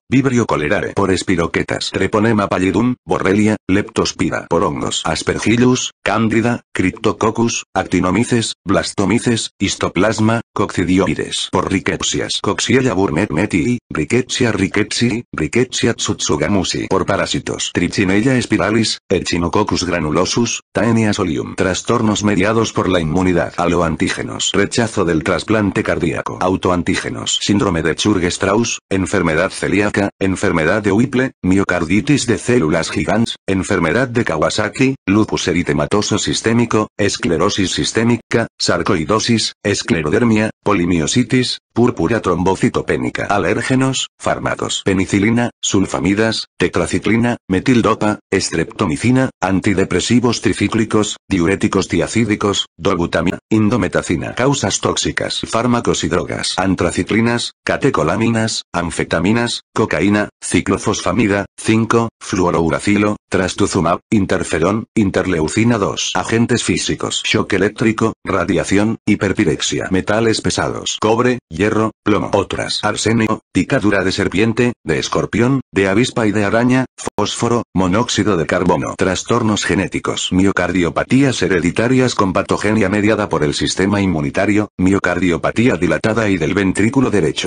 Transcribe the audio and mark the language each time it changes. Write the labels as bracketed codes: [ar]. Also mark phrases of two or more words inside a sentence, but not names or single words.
[es] Vibrio cholerae por espiroquetas Treponema pallidum, Borrelia, Leptospira por hongos Aspergillus, Cándida, Cryptococcus, Actinomyces, Blastomices, Histoplasma, Coccidioides por Rickettsias Coxiella burnet-metii, Rickettsia rickettsii, Rickettsia tsutsugamusi por parásitos Trichinella spiralis, Echinococcus granulosus, Taenia solium. Trastornos mediados por la inmunidad. Aloantígenos. Rechazo del trasplante cardíaco. Autoantígenos. Síndrome de Churg-Strauss, enfermedad celíaca, enfermedad de Whipple, miocarditis de células gigantes, enfermedad de Kawasaki, lupus eritematoso sistémico, esclerosis sistémica, sarcoidosis, esclerodermia, polimiositis, púrpura trombocitopénica. Alérgenos, fármacos. Penicilina, sulfamidas, tetraciclina, metildopa, streptomicina, antidepresivos tricíclicos, diuréticos tiacídicos, dobutamina, indometacina. Causas tóxicas. Fármacos y drogas. Antraciclinas, catecolaminas, anfetaminas, cocaína, ciclofosfamida, 5, fluorouracilo, trastuzumab, interferón, interleucina 2. Agentes físicos. Shock eléctrico, radiación, hiperpirexia. Metales pesados. Cobre, hierro, plomo. Otras. Arsenio, picadura de serpiente, de escorpión, de avispa y de araña, fósforo, monóxido de carbono. Trastornos genéticos. Miocardiopatías hereditarias con patogenia mediada por el sistema inmunitario, miocardiopatía dilatada y del ventrículo derecho.